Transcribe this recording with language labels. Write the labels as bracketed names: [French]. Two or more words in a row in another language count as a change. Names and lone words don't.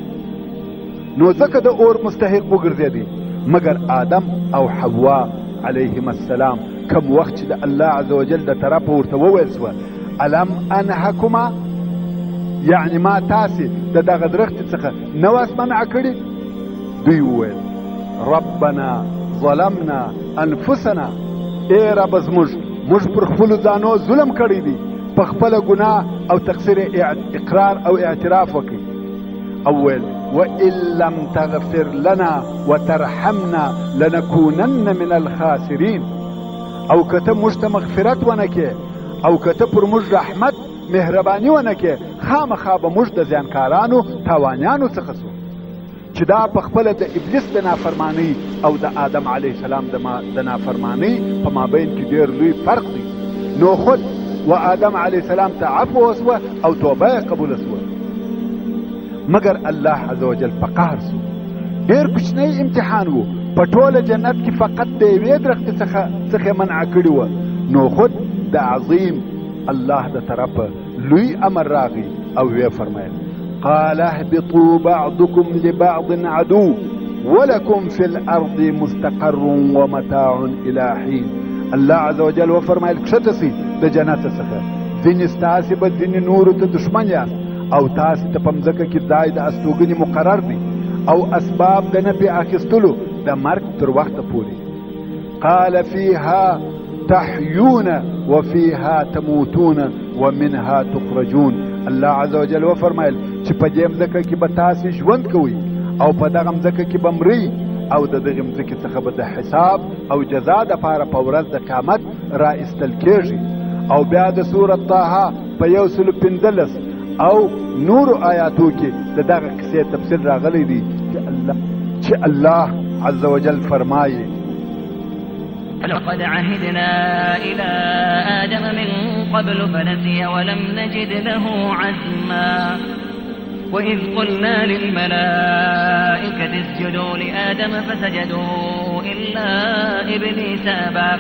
[Pashto] نو ځکه د اور مستحق وګرځېدی. مګر آدم او حوا [Arabic] علیهم السلام [Pashto] کم وخت چې د الله [Arabic] عز وجل [Pashto] د طرفه ورته وویل سوه: [Arabic] الم انهکما، [Pashto] یعنی ما تاسې د دغه درختې څخه نه واس منع کړي؟ دوی وویل: [Arabic] ربنا ظلمنا انفسنا، [Pashto] ای رب موږ پر خپلو ځانو ظلم کړی دی، په خپله ګناه او تقصیر اقرار او اعتراف وکړي. او ویل: [Arabic] وإن لم تغفر لنا وترحمنا لنكونن من الخاسرين. [Pashto] او کته موږ ته مغفرت ونه کې، او کته پر موږ رحمت مهرباني ونه کې، خامخا به موږ د زیانکارانو تاوانیانو څخه سو. چې دا په خپله د ابلیس د نافرمانی او د آدم [Arabic] علیه السلام [Pashto] د نافرمانی په مابین کې ډېر لوی فرق دی. نو خود و آدم [Arabic] علیه السلام [Pashto] ته عفو وسوه او توبه یې قبوله سوه. مګر الله [Arabic] عز وجل [Pashto] په قهر سو. ډېر کوچنی امتحان و، په ټوله جنت کې فقط د یوې درختې څخه منع کړي وه. نو خود د عظیم الله د طرفه لوی امر راغی او ویې فرمایل: [Arabic] قال اهبطوا بعضكم لبعض عدو ولكم في الارض مستقر ومتاع الى حين. [Pashto] الله [Arabic] عز وجل [Pashto] وفرمایل: کښته سئ د جنت څخه، ځینې ستاسې به ځینې نورو ته دښمن یاست، او تاسې ته په مځکه کې ځای د استوګنې مقرر دی او اسباب د نفع اخیستلو د مرګ تر وخته پورې. [Arabic] قال فيها تحيون وفيها تموتون ومنها تخرجون. [Pashto] الله [Arabic] عز وجل [Pashto] وفرمایل چې په دې مځکه کې به تاسې ژوند کوئ، او په دغه مځکه کې به مرئ، او د دغې مځکې څخه به د حساب او جزا دپاره په ورځ د قیامت را ایستل کېږي. او بیا د سورة طه په 115 او نور آیاتو کې د دغه کیسې تفصیل راغلی دی چې الله [Arabic] عز وجل [Pashto] فرمایي [Arabic] لقد عهدنا إلى آدم من قبل فنسي ولم نجد له عزما وإذ قلنا للملائكة اسجدوا لآدم فسجدوا إلا إبليس أبى